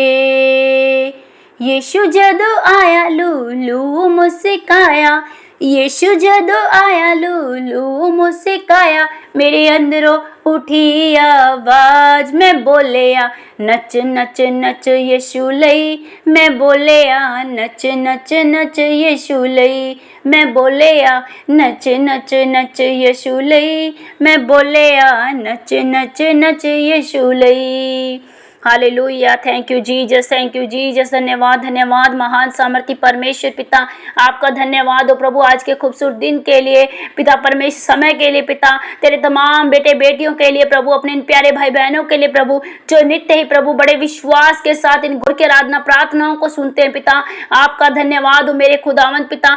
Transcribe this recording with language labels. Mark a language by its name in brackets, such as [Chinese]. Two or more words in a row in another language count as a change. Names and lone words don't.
[Punjabi] ਯੀਸ਼ੂ ਜਦੋਂ ਆਇਆ ਲੂਲੂ ਮੁਸਕਾਇਆ, ਯੀਸ਼ੂ ਜਦੋਂ ਆਇਆ ਲੂਲੂ ਮੁਸਕਾਇਆ, ਮੇਰੇ ਅੰਦਰੋਂ ਉੱਠੀ ਆਵਾਜ਼, ਮੈਂ ਬੋਲਿਆ ਨੱਚ ਨੱਚ ਨੱਚ ਯੀਸ਼ੂ ਲਈ, ਮੈਂ ਬੋਲਿਆ ਨੱਚ ਨੱਚ ਨੱਚ ਯੀਸ਼ੂ ਲਈ, ਮੈਂ ਬੋਲਿਆ ਨੱਚ ਨੱਚ ਨੱਚ ਯੀਸ਼ੂ ਲਈ, ਮੈਂ ਬੋਲਿਆ ਨੱਚ ਨੱਚ ਨੱਚ ਯੀਸ਼ੂ ਲਈ। [Hindi] हालेलुया। [English] Thank you Jesus, thank you Jesus. [Hindi] धन्यवाद, धन्यवाद महान सामर्थी परमेश्वर पिता, आपका धन्यवाद हो प्रभु आज के खूबसूरत दिन के लिए पिता परमेश्वर, समय के लिए पिता, तेरे तमाम बेटे बेटियों के लिए प्रभु, अपने इन प्यारे भाई बहनों के लिए प्रभु, जो नित्य ही प्रभु बड़े विश्वास के साथ इन गुर के आराधना प्रार्थनाओं को सुनते हैं पिता, आपका धन्यवाद हो मेरे खुदावंत पिता।